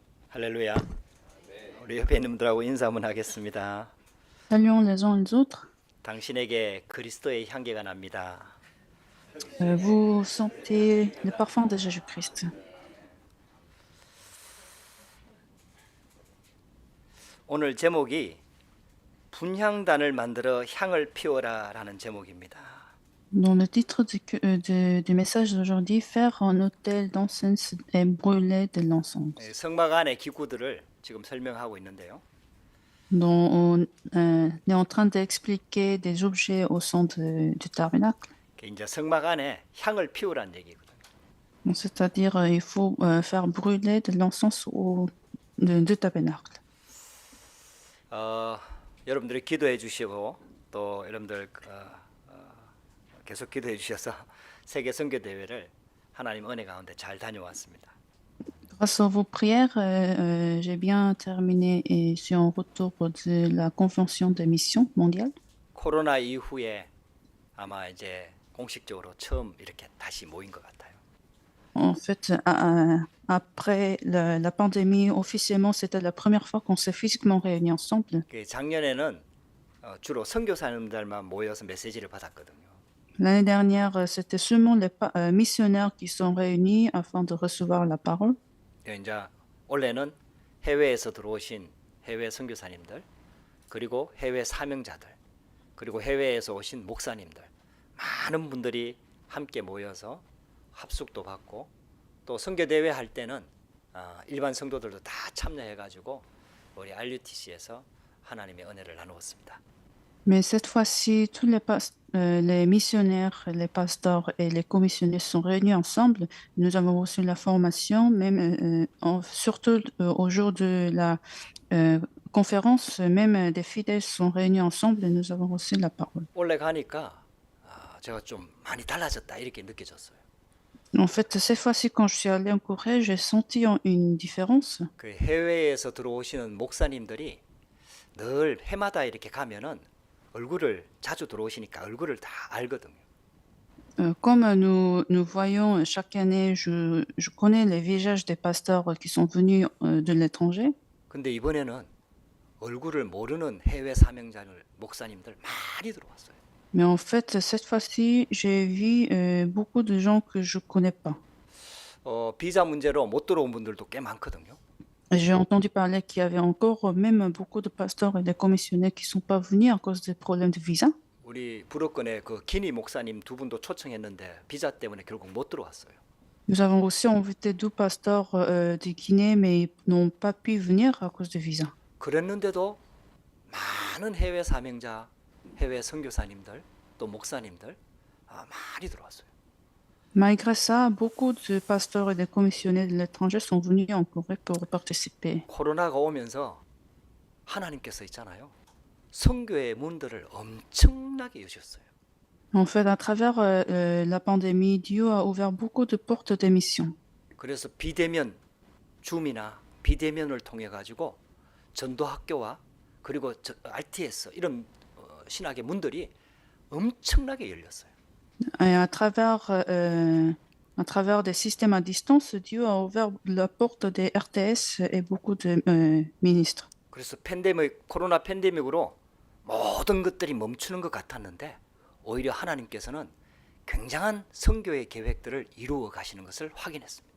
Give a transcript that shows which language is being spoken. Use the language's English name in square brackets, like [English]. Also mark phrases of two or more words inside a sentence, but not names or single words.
[Korean] 할렐루야. 우리 옆에 있는 분들하고 인사 한번 하겠습니다. [French] Saluons les uns les autres. [Korean] 당신에게 그리스도의 향기가 납니다. [French] Vous sentez le parfum de Jésus-Christ. [Korean] 오늘 제목이 분향단을 만들어 향을 피워라라는 제목입니다. [French] Dans le titre du message d'aujourd'hui, faire un autel d'encens et brûler de l'encens. [Korean] 성막 안의 기구들을 지금 설명하고 있는데요. [French] On est en train d'expliquer des objets au sein du tabernacle. [Korean] 이제 성막 안에 향을 피우라는 얘기거든요. [French] Donc, c'est-à-dire, il faut faire brûler de l'encens du tabernacle. [Korean] 여러분들이 기도해 주시고 또 여러분들 계속 기도해 주셔서 세계 선교 대회를 하나님 은혜 가운데 잘 다녀왔습니다. [French] Grâce à vos prières, j'ai bien terminé et suis en retour de la Convention des missions mondiales. [Korean] 코로나 이후에 아마 이제 공식적으로 처음 이렇게 다시 모인 것 같아요. [French] En fait, après la pandémie, officiellement, c'était la première fois qu'on s'est physiquement réunis ensemble. [Korean] 작년에는 주로 선교사님들만 모여서 메시지를 받았거든요. [French] L'année dernière, c'était seulement les missionnaires qui sont réunis afin de recevoir la parole. [Korean] 이제 올해는 해외에서 들어오신 해외 선교사님들, 그리고 해외 사명자들, 그리고 해외에서 오신 목사님들, 많은 분들이 함께 모여서 합숙도 받고 또 선교 대회 할 때는 일반 성도들도 다 참여해가지고 우리 RUTC에서 하나님의 은혜를 나누었습니다. [French] Mais cette fois-ci, tous les missionnaires, les pasteurs et les commissionnaires sont réunis ensemble. Nous avons reçu la formation, même surtout au jour de la conférence, même des fidèles sont réunis ensemble et nous avons reçu la parole. [Korean] 올해 가니까 제가 좀 많이 달라졌다 이렇게 느껴졌어요. [French] En fait, cette fois-ci, quand je suis allée en Corée, j'ai senti une différence. [Korean] 그 해외에서 들어오시는 목사님들이 늘 해마다 이렇게 가면은 얼굴을 자주 들어오시니까 얼굴을 다 알거든요. [French] Comme nous voyons chaque année, je connais les visages des pasteurs qui sont venus de l'étranger. [Korean] 근데 이번에는 얼굴을 모르는 해외 사명자들 목사님들 많이 들어왔어요. [French] Mais en fait, cette fois-ci, j'ai vu beaucoup de gens que je connais pas. [Korean] 비자 문제로 못 들어온 분들도 꽤 많거든요. [French] J'ai entendu parler qu'il y avait encore même beaucoup de pasteurs et de commissionnaires qui sont pas venus à cause des problèmes de visa. [Korean] 우리 불어권의 그 기니 목사님 두 분도 초청했는데 비자 때문에 결국 못 들어왔어요. [French] Nous avons aussi invité 2 pasteurs de Guinée, mais ils n'ont pas pu venir à cause de visa. [Korean] 그랬는데도 많은 해외 사명자, 해외 선교사님들, 또 목사님들 많이 들어왔어요. [French] Malgré ça, beaucoup de pasteurs et de commissionnaires de l'étranger sont venus en Corée pour participer. [Korean] 코로나가 오면서 하나님께서 있잖아요. 선교의 문들을 엄청나게 여셨어요. [French] En fait, à travers la pandémie, Dieu a ouvert beaucoup de portes d'émission. [Korean] 그래서 비대면 줌이나 비대면을 통해 가지고 전도 학교와 그리고 RTS 이런 신학의 문들이 엄청나게 열렸어요. [French] Et à travers des systèmes à distance, Dieu a ouvert la porte des RTS et beaucoup de ministres. [Korean] 그래서 코로나 팬데믹으로 모든 것들이 멈추는 것 같았는데 오히려 하나님께서는 굉장한 선교의 계획들을 이루어 가시는 것을 확인했습니다.